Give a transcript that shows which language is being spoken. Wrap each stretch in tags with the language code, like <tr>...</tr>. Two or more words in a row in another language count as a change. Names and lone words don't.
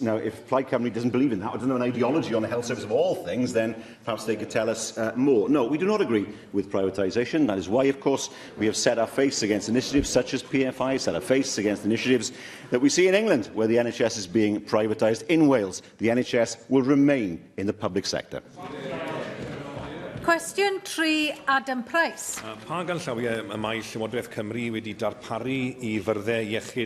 <en>Now, if Plaid Cymru doesn't believe in that, or doesn't have an ideology on the health service of all things, then perhaps they could tell us more. No, we do not agree with privatisation. That is why, of course, we have set our face against initiatives such as PFI, set our face against initiatives that we see in England, where the NHS is being privatised. In Wales, the NHS will remain in the public sector.</en> <cy>Cwestiwn 3, Adam Price. Pa ganllawiau y mae Llywodraeth Cymru wedi darparu i fyrddau iechyd</cy>